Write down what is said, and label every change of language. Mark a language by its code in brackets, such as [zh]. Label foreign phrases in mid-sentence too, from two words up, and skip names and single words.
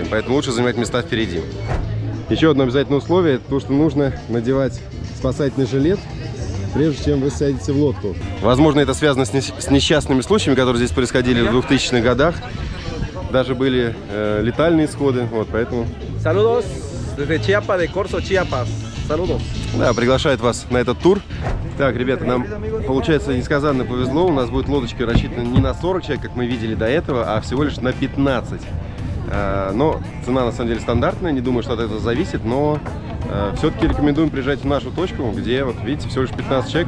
[ru] Поэтому лучше занимать места впереди. Еще одно обязательное условие – это то, что нужно надевать спасательный жилет, прежде чем вы сядете в лодку. Возможно, это связано с несчастными случаями, которые здесь происходили в 2000-х годах. Даже были летальные исходы, вот, поэтому... [es] Saludos desde Chiapas, de Corzo, Chiapas. Saludos. [ru] Да, приглашает вас на этот тур. Так, ребята, нам, получается, несказанно повезло. У нас будет лодочка рассчитана не на 40 человек, как мы видели до этого, а всего лишь на 15. Но цена, на самом деле, стандартная. Не думаю, что от этого зависит, но все-таки рекомендуем приезжать в нашу точку, где, вот видите, всего лишь 15 человек.